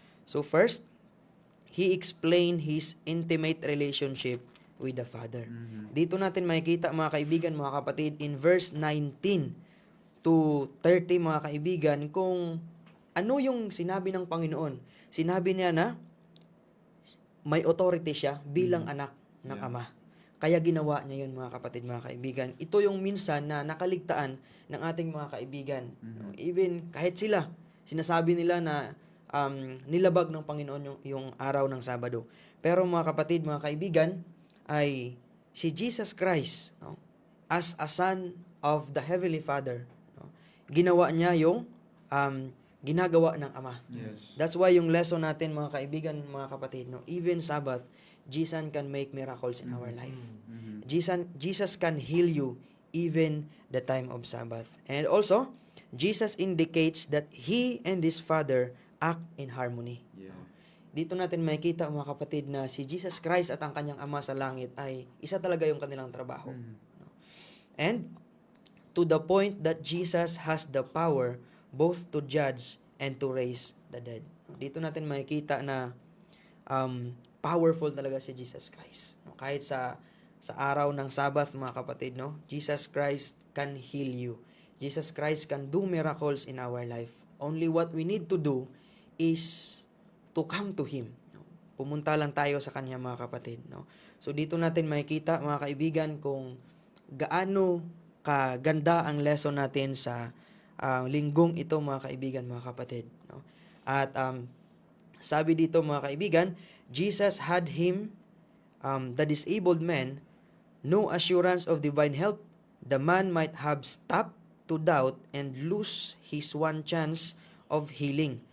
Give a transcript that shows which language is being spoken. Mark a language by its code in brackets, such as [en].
[en] So first, He explained His intimate relationship with the Father. [tl] Dito natin makikita, mga kaibigan, mga kapatid, in verse 19 to 30, mga kaibigan, kung ano yung sinabi ng Panginoon. Sinabi niya na may authority siya bilang anak ng Ama. Kaya ginawa niya yun, mga kapatid, mga kaibigan. Ito yung minsan na nakaligtaan ng ating mga kaibigan. Even kahit sila, sinasabi nila na nilabag ng Panginoon yung araw ng Sabado. Pero mga kapatid, mga kaibigan, ay si Jesus Christ, no, [en] as a son of the Heavenly Father, [tl] no, ginawa niya yung ginagawa ng Ama. [en] Yes. That's why [tl] yung lesson natin, mga kaibigan, mga kapatid, no, [en] even Sabbath, Jesus can make miracles in our life. Jesus can heal you even the time of Sabbath. And also, Jesus indicates that He and His Father act in harmony. Yeah. [tl] Dito natin makikita, mga kapatid, na si Jesus Christ at ang kanyang Ama sa langit ay isa talaga yung kanilang trabaho. No? [en] And to the point that Jesus has the power both to judge and to raise the dead. [tl] Dito natin makikita na powerful talaga si Jesus Christ. No? Kahit sa araw ng Sabbath, mga kapatid, no, [en] Jesus Christ can heal you. Jesus Christ can do miracles in our life. Only what we need to do is to come to Him. [tl] No? Pumunta lang tayo sa Kanya, mga kapatid. No? So dito natin makikita, mga kaibigan, kung gaano kaganda ang lesson natin sa linggong ito, mga kaibigan, mga kapatid. No? At sabi dito, mga kaibigan, [en] Jesus had him, the disabled man, no assurance of divine help. The man might have stopped to doubt and lose his one chance of healing.